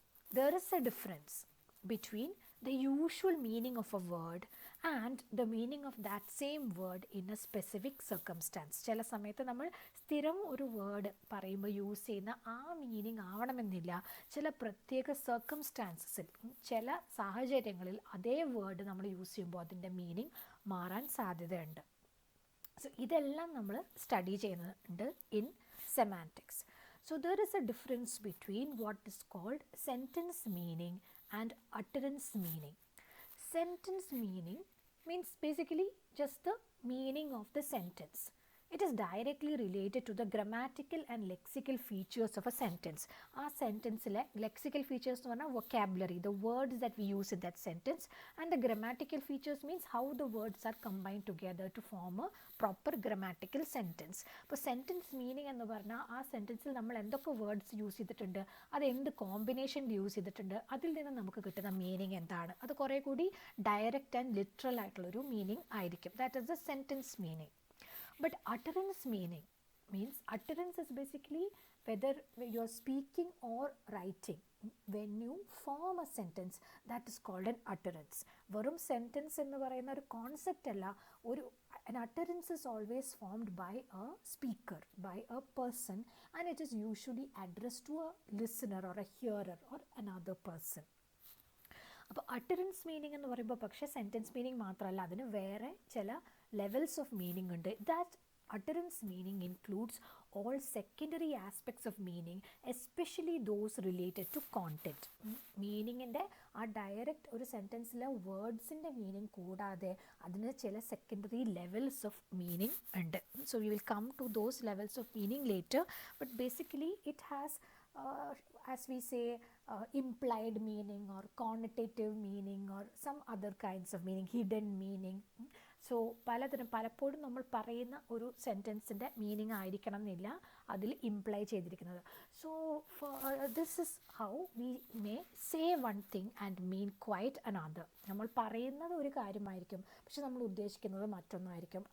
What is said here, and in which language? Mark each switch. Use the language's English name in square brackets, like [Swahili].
[English] There is a difference between the usual meaning of a word and the meaning of that same word in a specific circumstance. [Malayalam] ചില സമയത്ത് നമ്മൾ സ്ഥിരം ഒരു word പറയുമ്പോൾ use ചെയ്യുന്ന ആ മീനിങ് ആവണമെന്നില്ല. ചില പ്രത്യേക സർക്കംസ്റ്റാൻസസിൽ, ചില സാഹചര്യങ്ങളിൽ അതേ വേർഡ് നമ്മൾ യൂസ് ചെയ്യുമ്പോൾ അതിൻ്റെ മീനിങ് മാറാൻ സാധ്യതയുണ്ട്. സോ ഇതെല്ലാം നമ്മൾ സ്റ്റഡി ചെയ്യുന്നുണ്ട് [English] In semantics. So there is a difference between what is called sentence meaning and utterance meaning. Sentence meaning means basically just the meaning of the sentence. It is directly related to the grammatical and lexical features of a sentence. [Malayalam] ആ സെൻറ്റൻസിലെ lexical features എന്ന് പറഞ്ഞാൽ vocabulary, [English] the words that we use in that sentence, and the grammatical features means how the words are combined together to form a proper grammatical sentence. [Malayalam] അപ്പോൾ sentence meaning എന്ന് പറഞ്ഞാൽ ആ സെൻറ്റൻസിൽ നമ്മൾ എന്തൊക്കെ words use ചെയ്തിട്ടുണ്ട്, അത് എന്ത് കോമ്പിനേഷനിൽ യൂസ് ചെയ്തിട്ടുണ്ട്, അതിൽ നിന്ന് നമുക്ക് കിട്ടുന്ന മീനിങ് എന്താണ്, അത് കുറേ കൂടി ഡയറക്റ്റ് ആൻഡ് ലിറ്ററൽ ആയിട്ടുള്ളൊരു മീനിങ് ആയിരിക്കും. [English] That is the sentence meaning. But utterance meaning means utterance is basically whether you're speaking or writing. When you form a sentence, that is called an utterance. [Malayalam] വെറും sentence എന്ന് പറയുന്ന ഒരു concept അല്ല. [English] An utterance is always formed by a speaker, by a person, and it is usually addressed to a listener or a hearer or another person. [Malayalam] അപ്പോൾ utterance meaning എന്ന് പറയുമ്പോൾ പക്ഷേ sentence meaning മാത്രമല്ല, അതിന് വേറെ ചില ലെവൽസ് ഓഫ് മീനിങ് ഉണ്ട്. [English] That utterance meaning includes all secondary aspects of meaning, especially those related to content. [Malayalam] മീനിങ്ങിൻ്റെ ആ ഡയറക്റ്റ് ഒരു സെൻറ്റൻസിലെ വേർഡ്സിൻ്റെ മീനിങ് കൂടാതെ അതിന് ചില സെക്കൻഡറി ലെവൽസ് ഓഫ് മീനിങ് ഉണ്ട്. [English] So we will come to those levels of meaning later. But basically it has as we say implied meaning or connotative meaning or some other kinds of meaning, hidden meaning. [Malayalam] So പലപ്പോഴും നമ്മൾ പറയുന്ന ഒരു സെൻറ്റൻസിൻ്റെ meaning ആയിരിക്കണം എന്നില്ല അതിൽ imply ചെയ്തിരിക്കുന്നത്. [English] So this is how we may say one thing and mean quite another. [Malayalam] നമ്മൾ പറയുന്നത് ഒരു കാര്യമായിരിക്കും, പക്ഷെ നമ്മൾ ഉദ്ദേശിക്കുന്നത് മറ്റൊന്നായിരിക്കും.